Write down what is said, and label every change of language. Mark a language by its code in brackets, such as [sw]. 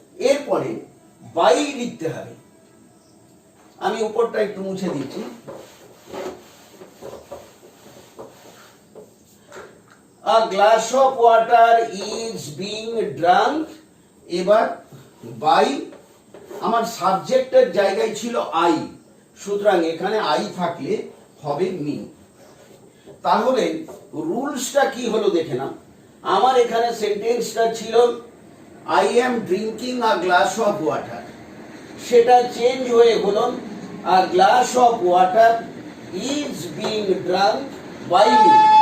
[bn] এরপরে বাই লিখতে হবে, আমি উপরটা একটু মুছে দিচ্ছি। [en] A glass of water is being drunk। [bn] এবার বাই, আমার সাবজেক্টের জায়গায় ছিল আই, সুতরাং এখানে আই থাকলে হবে মি। তাহলে রুলসটা কি হলো দেখে নাও। আমার এখানে সেন্টেন্সটা ছিল [en] I am drinking a glass of water, [bn] সেটা চেঞ্জ হয়ে হলো [en] A glass of water is being drunk by me.